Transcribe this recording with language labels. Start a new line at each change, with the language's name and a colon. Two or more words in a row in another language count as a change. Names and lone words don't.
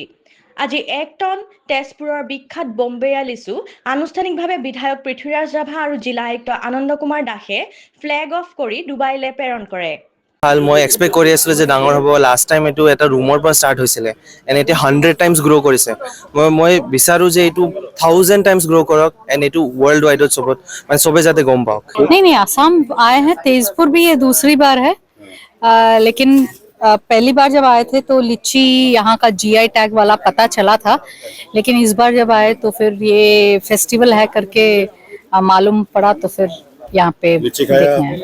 Assamese: আজি 1 টন তেজপুৰৰ বিখ্যাত বম্বেয়া লিচু আনুষ্ঠানিকভাৱে বিধায়ক পৃথ্বীৰাজ ৰাভা আৰু জিলা আয়ুক্ত আনন্দ কুমাৰ দাসে ফ্লেগ অফ কৰি ডুবাইলৈ প্ৰেৰণ কৰে। মই এক্সপেক্ট কৰি আছিলোঁ যে ডাঙৰ হ'ব।
English: last time
Assamese: এইটো এটা ৰুমৰ পৰা ষ্টাৰ্ট হৈছিলে এণ্ড এতিয়া 100
English: times grow'
Assamese: কৰিছে। মই বিচাৰোঁ যে এইটো 1000
English: times grow'
Assamese: কৰক এণ্ড এইটো ৱৰ্ল্ড ৱাইডত মানে চবে যাতে গম পাওক।
Hindi: नहीं असम आए हैं, तेजपुर भी ये दूसरी बार है। लेकिन पहली बार जब आए थे तो लीची यहाँ का
English: GI tag
Hindi: वाला पता चला था, लेकिन इस बार जब आए तो फिर ये फेस्टिवल है करके मालूम पड़ा, तो फिर यहाँ पे देखने आए।